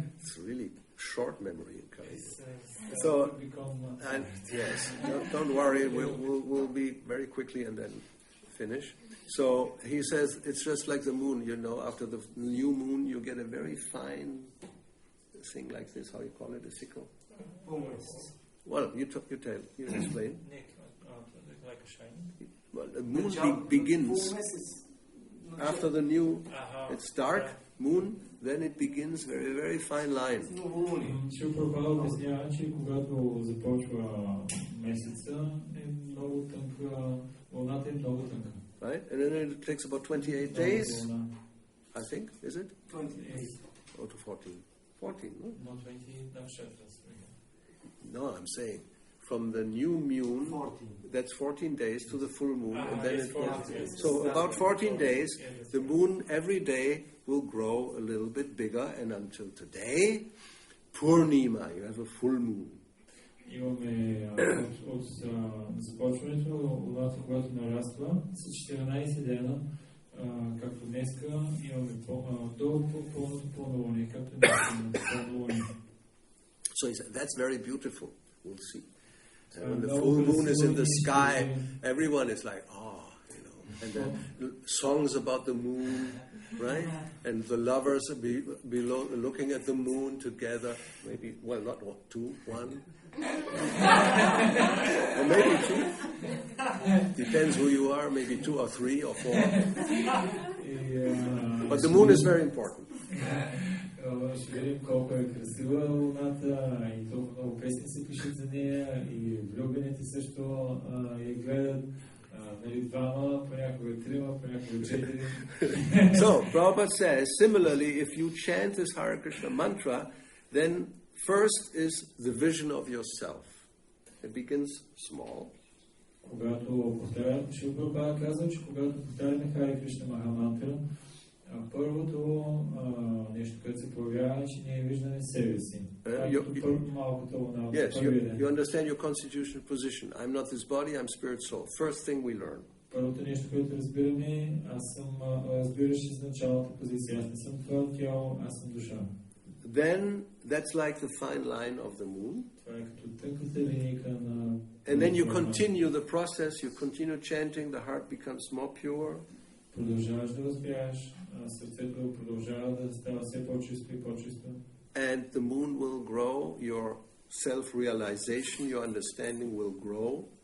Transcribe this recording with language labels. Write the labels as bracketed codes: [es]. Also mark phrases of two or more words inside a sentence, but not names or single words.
[en] It's really short memory in Kali. So, and yes, don't worry, we'll be very quickly and then finish. So he says it's just like the moon, after the new moon you get a very fine thing like this, how you call it, a sickle? Well, you explain. Like a shine. Well, the moon begins. After the new, it's dark, moon, then it begins very, very fine line. [bg] Шрила Прабхупада обяснява, че когато започва месеца, е много тънка, луната е много тънка. [en] Right? And then it takes about 28 days, I think, is it? 28. Or to 14. 14, no? Not 20, not sure. No, I'm saying from the new moon, 14. that's 14 days to the full moon. And then it's 14 days. So about 14 days, the moon every day will grow a little bit bigger, and until today, Purnima, you have a full moon. [bg] Имаме от започването, луната, когато нараства, с 14 дена, както днеска, имаме до пълното пълнолуние, както днеска пълнолуние. [en] So he said, that's very beautiful. We'll see. And when the full moon is in the sky, everyone is like, oh, you know. And then songs about the moon, right? And the lovers below looking at the moon together. Maybe, well, not two, one. Or maybe two. Depends who you are. Maybe 2 or 3 or 4. But the moon is very important. [bg] Ще видим колко е красива луната и толкова много песни се пишат за нея и влюбените също я гледат. Нали, 2, понякога 3, понякога 4. [en] So, Prabhupada says, similarly, if you chant this Hare Krishna mantra, then first is the vision of yourself. It begins small. [bg] Когато повтарям, Шрила Прабхупада казва, че когато повтаряме Харе Кришна Махамантра, първото нещо, което се появява, че ние виждаме себе си. Малкото луна. [en] Yes, you understand your constitutional position. I'm not this body, I'm spirit soul. First thing we learn. [bg] Първото нещо, което разбираме, аз съм разбираш изначалната позиция. Аз не съм това тяло, аз съм душа. [en] Then that's like the fine line of the moon. [bg] Това е като тънката линейка на... [en] And then you continue the process, you continue chanting, the heart becomes more pure. [bg] Продължаваш да възпяваш, сърцето продължава да става все по-чисто и по-чисто. [en] And the moon will grow, your self-realization, your understanding will grow.